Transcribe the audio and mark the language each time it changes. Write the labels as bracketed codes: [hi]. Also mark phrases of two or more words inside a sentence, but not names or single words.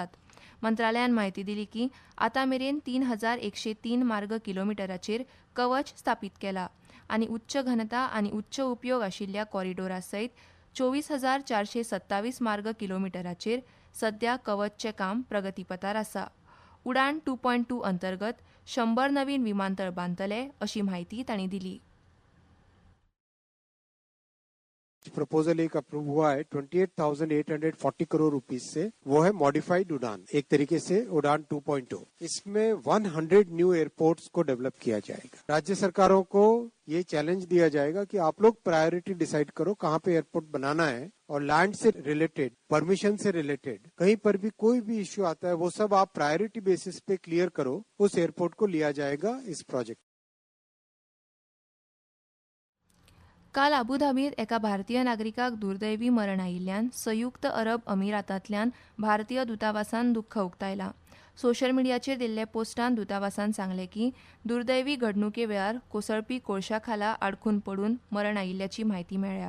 [kok] मंत्रालयान म्हायती दिली की आतां मेरेन 3,103 मार्ग किलोमिटराचेर कवच स्थापीत केला आनी उच्च घनता आनी उच्च उपयोग आशिल्ल्या कॉरिडोरा सयत 24,427 मार्ग किलोमिटराचेर सध्या कवचचें काम प्रगतीपथार आसा. उडाण 2.2 अंतर्गत 100 नवीन विमानतळ बांदतले अशी माहिती तांणी दिली. [hi] प्रपोजल एक अप्रूव हुआ है 28,840 करोड़ रुपीस से, वो है मॉडिफाइड उड़ान, एक तरीके से उड़ान 2.0. इसमें 100 [en] new airports [hi] को डेवलप किया जाएगा. राज्य सरकारों को ये चैलेंज दिया जाएगा कि आप लोग [en] priority decide [hi] करो कहाँ पे एयरपोर्ट बनाना है, और लैंड से रिलेटेड, परमिशन से रिलेटेड कहीं पर भी कोई भी इश्यू आता है वो सब आप [en] priority basis [hi] पे क्लियर करो, उस एयरपोर्ट को लिया जाएगा इस प्रोजेक्ट. [kok] काल अबुधाबीत एका भारतीय नागरिकाक दुर्दैवी मरण आयिल्ल्यान संयुक्त अरब अमिरातांतल्यान भारतीय दुतावासान दुख्ख उक्तायलां. सोशल मिडियाचेर दिल्ले पोस्टांत दुतावासान सांगलें की दुर्दैवी घडणुके वेळार कोसळपी कोळशा खाला आडकून पडून मरण आयिल्ल्याची म्हायती मेळ्ळ्या.